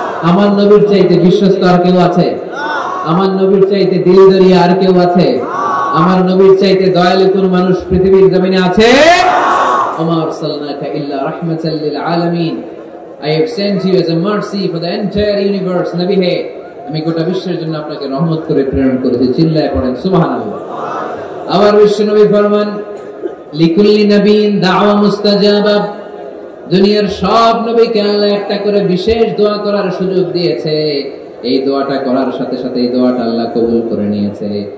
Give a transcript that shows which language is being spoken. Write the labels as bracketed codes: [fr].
[bn] আমার নবীর চাইতে বিশ্বস্ত আর কেউ আছে? আমার নবীর চাইতে দিলদরিয়া আর কেউ আছে? আমার নবীর চাইতে দয়ালু কোন মানুষ পৃথিবীর জমিনে আছে? [ar] ওমা আরসালনাকা ইল্লা রাহমাতাল লিল আলামিন, [en] I have sent you as a mercy for the entire universe. [bn] নবী হে, আমি গোটা বিশ্বের জন্য আপনাকে রহমত করে প্রেরণ করেছি। চিল্লায় পড়েন সুবহানাল্লাহ। আবার বিশ্ব নবী ফরমান, [ar] লিকুল্লি নবীন দাওয়া মুস্তাজাবা, [bn] দুনিয়ার সব নবীকে আল্লাহ একটা করে বিশেষ দোয়া করার সুযোগ দিয়েছে, এই দোয়াটা করার সাথে সাথে এই দোয়াটা আল্লাহ কবুল করে নিয়েছে।